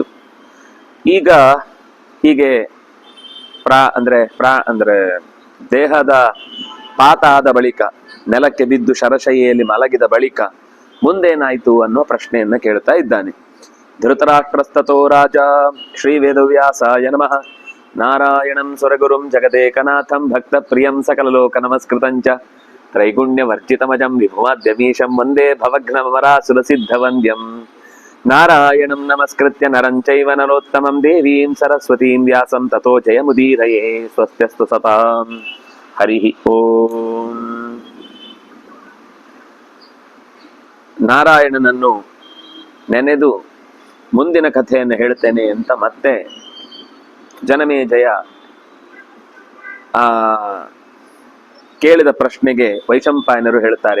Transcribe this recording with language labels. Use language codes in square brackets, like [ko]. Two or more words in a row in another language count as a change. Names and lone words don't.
[kn] ಈಗ ಹೀಗೆ ಅಂದ್ರೆ ದೇಹದ ಪಾತ ಆದ ಬಳಿಕ, ನೆಲಕ್ಕೆ ಬಿದ್ದು ಶರಶೈಯಲ್ಲಿ ಮಲಗಿದ ಬಳಿಕ ಮುಂದೇನಾಯ್ತು ಅನ್ನೋ ಪ್ರಶ್ನೆಯನ್ನ ಕೇಳ್ತಾ ಇದ್ದಾನೆ. [sa] ಧೃತರಾಷ್ಟ್ರಸ್ತತೋ ರಾಜ ಶ್ರೀ ವೇದವ್ಯಾಸಾಯ ನಮಃ. ನಾರಾಯಣಂ ಸುರಗುರುಂ ಜಗದೇಕನಾಥಂ ಭಕ್ತ ಪ್ರಿಯಂ ಸಕಲಲೋಕ ನಮಸ್ಕೃತಂಚ ತ್ರೈಗುಣ್ಯವರ್ಜಿತಮಜಂ ವಿಭುಮಾದ್ಯಮೀಶಂ ವಂದೇ ಭವಘ್ನಮರಾಸುರಸಿದ್ಧವಂದ್ಯಂ ನಾರಾಯಣಂ ನಮಸ್ಕೃತ್ಯ ನರಂ ಚೈವ ನರೋತ್ತಮಂ ದೇವೀಂ ಸರಸ್ವತೀಂ ವ್ಯಾಸಂ ತತೋ ಜಯಮುದೀರಯೇ. ಸ್ವಸ್ತ್ಯಸ್ತು ಸತಾಂ. ಹರಿ ಓಂ. [kn] ನಾರಾಯಣನನ್ನು ನೆನೆದು ಮುಂದಿನ ಕಥೆಯನ್ನು ಹೇಳ್ತೇನೆ ಅಂತ ಮತ್ತೆ ಜನಮೇಜಯ ಕೇಳಿದ ಪ್ರಶ್ನೆಗೆ ವೈಶಂಪಾಯನರು ಹೇಳ್ತಾರೆ.